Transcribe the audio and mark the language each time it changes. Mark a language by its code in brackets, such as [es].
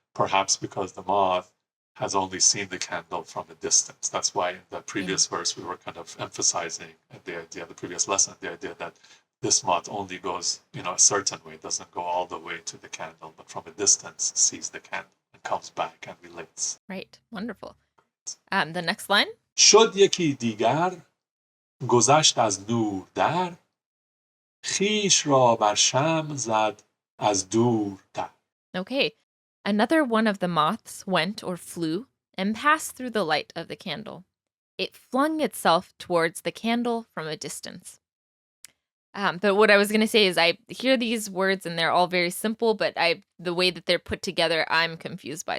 [en] Perhaps because the moth has only seen the candle from a distance. That's why in the previous verse we were kind of emphasizing the idea, the previous lesson, the idea that this moth only goes, a certain way, doesn't go all the way to the candle, but from a distance sees the candle and comes back and relates. Right. Wonderful. The next line. [fa] شد یکی دیگر گذشت از نور در خویش را بر شمع زد از دور در. [en] Okay. Another one of the moths went or flew and passed through the light of the candle. It flung itself towards the candle from a distance. But what I was going to say is I hear these words and they're all very simple, but the way that they're put together, I'm confused by.